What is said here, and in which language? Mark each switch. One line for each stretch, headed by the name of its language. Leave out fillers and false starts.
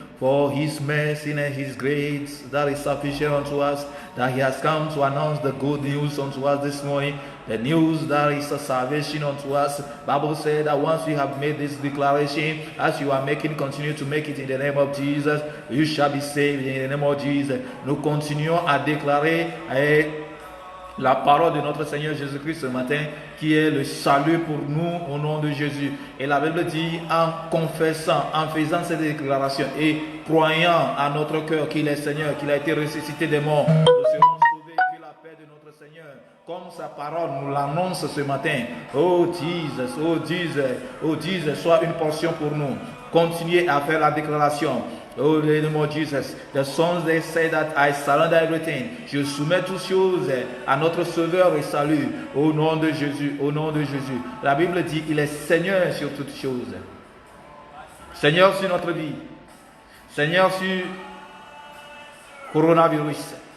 English: For his mercy and his grace that is sufficient unto us, that he has come to announce the good news unto us this morning, the news that is a salvation unto us. Bible said that once you have made this declaration, as you are making, continue to make it in the name of Jesus, you shall be saved in the name of Jesus.
French: Nous continuons à déclarer la parole de notre Seigneur Jésus-Christ ce matin, qui est le salut pour nous au nom de Jésus. Et la Bible dit, en confessant, en faisant cette déclaration et croyant à notre cœur qu'il est Seigneur, qu'il a été ressuscité des morts, nous serons sauvés, que la paix de notre Seigneur, comme sa parole nous l'annonce ce matin. Oh Jesus, oh Jesus, oh Jesus, soit une portion pour nous. Continuez à faire la déclaration.
English: Oh, in the name of Jesus. The sons, they say that I surrender everything.
French: Je soumets toutes choses à notre Sauveur et salut. Au nom de Jésus, au nom de Jésus. La Bible dit, il est Seigneur sur toutes choses. Seigneur sur notre vie. Seigneur sur coronavirus.